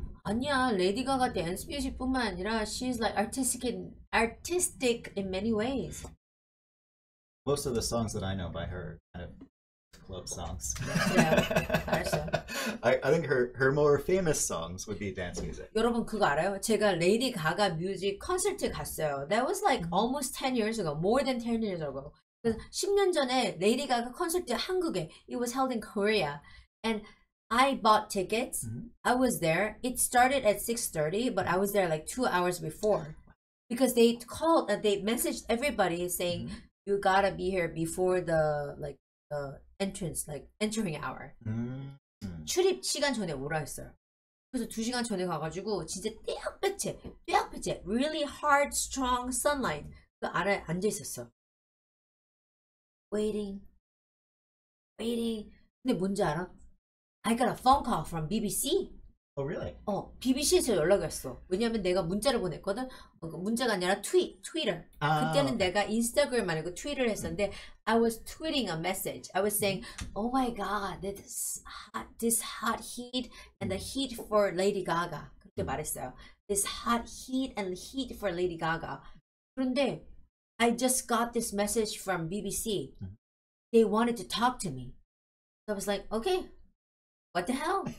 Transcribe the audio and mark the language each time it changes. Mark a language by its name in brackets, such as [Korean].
[Korean] 아니야, [English] Lady Gaga dance music [Korean] 뿐만 아니라 [English] she's like artistic in many ways. Most of the songs that I know by her are kind of club songs. [Korean] Yeah, 알았어. [English] I think her more famous songs would be dance music. [Korean] 여러분 그거 알아요? 제가 레이디 가가 뮤직 콘서트 갔어요. [English] That was like almost 10 years ago, more than 10 years ago. [Korean] 10년 전에 레이디 가가 콘서트 한국에, [English] it was held in Korea, and I bought tickets. I was there. It started at 6:30, but I was there like 2 hours before because they messaged everybody saying you gotta be here before the entrance, like entering hour. [Korean] 출입 시간 전에 오라 했어요. 그래서 2시간 전에 가가지고 진짜 떼약볕에 [English] really hard, strong sunlight [Korean] 그 아래 앉아 있었어. Waiting. 근데 뭔지 알아? [English] I got a phone call from BBC. Oh, really? [Korean] BBC에서 연락이 왔어. 왜냐면 내가 문자를 보냈거든. 문자가 아니라 트위터. 그때는 내가 인스타그램 아니고 트위터를 했었는데 [English] I was tweeting a message. I was saying, oh my god, this hot heat and the heat for Lady Gaga. [Korean] 그렇게 말했어요. [English] This hot heat and heat for Lady Gaga. 그런데 I just got this message from BBC. They wanted to talk to me. So I was like, okay, what the hell?